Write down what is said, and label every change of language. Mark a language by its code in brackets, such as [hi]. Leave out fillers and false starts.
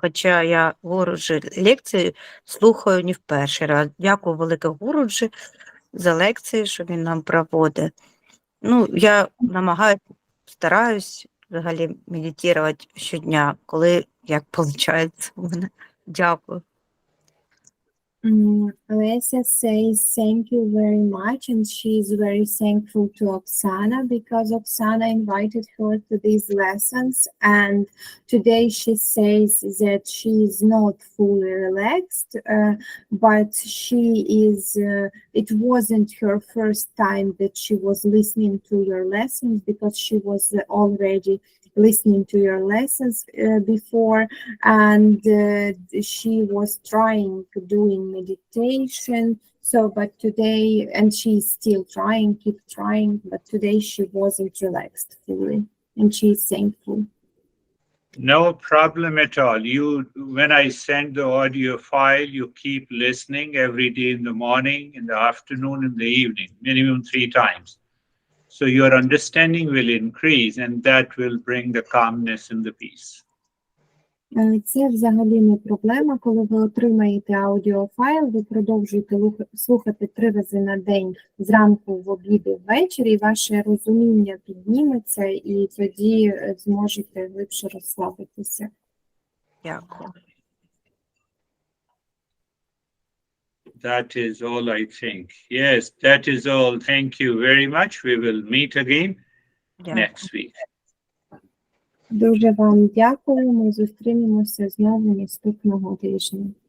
[uk] Хоча я Гуруджі лекції слухаю не в перший раз. Дякую велике Гуруджі за лекції, що він нам проводить. Я намагаюся, стараюсь взагалі медитувати щодня, коли як виходить у мене. Дякую. [en] Alessia says thank you very much, and she is very thankful to Oksana because Oksana invited her to these lessons, and today she says that she is not fully relaxed, but she is, it wasn't her first time that she was listening to your lessons, because she was already listening to your lessons before, and she was trying doing meditation, but today, and she's still trying, keep trying, but today she wasn't relaxed fully, and she's thankful. No problem at all. When I send the audio file, you keep listening every day in the morning, in the afternoon, in the evening, minimum 3 times. So your understanding will increase, and that will bring the calmness and the peace. [uk] Це взагалі не проблема. Коли ви отримаєте аудіофайл, ви продовжуєте слухати 3 рази на день, зранку, в обід і ввечері, і ваше розуміння підніметься, і тоді зможете глибше розслабитися. Дякую. [en] That is all, I think. Yes, that is all. Thank you very much. We will meet again next week. [uk] Дуже вам дякую. Ми зустрінемося знову наступного тижня.